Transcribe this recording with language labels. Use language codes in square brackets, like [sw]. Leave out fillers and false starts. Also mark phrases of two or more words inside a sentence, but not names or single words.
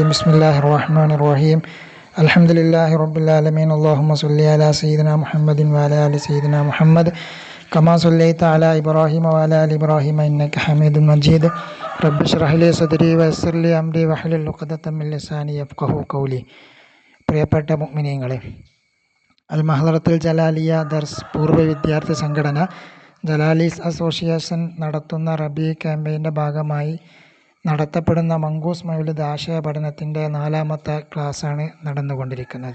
[ar] بسم الله الرحمن الرحيم. الحمد لله رب العالمين. اللهم صل على سيدنا محمد وعلى آل سيدنا محمد كما صليت على إبراهيم وعلى آل إبراهيم إنك حميد مجيد. رب اشرح لي صدري ويسر لي أمري واحلل عقدة من لساني يفقهوا قولي. [ml] പ്രിയപ്പെട്ട മുഅ്മിനീങ്ങളെ, അൽ മഹ്ദറത്തുൽ ജലാലിയ ദർസ് പൂർവ്വ വിദ്യാർത്ഥി സംഘടന ജലാലീസ് അസോസിയേഷൻ നടത്തുന്ന റബീ ക്യാമ്പയിൻ്റെ ഭാഗമായി നടത്തപ്പെടുന്ന മങ്കൂസ് മൗലിദ് ആശയ പഠനത്തിൻ്റെ 4ാമത്തെ ക്ലാസ്സാണ് നടന്നുകൊണ്ടിരിക്കുന്നത്.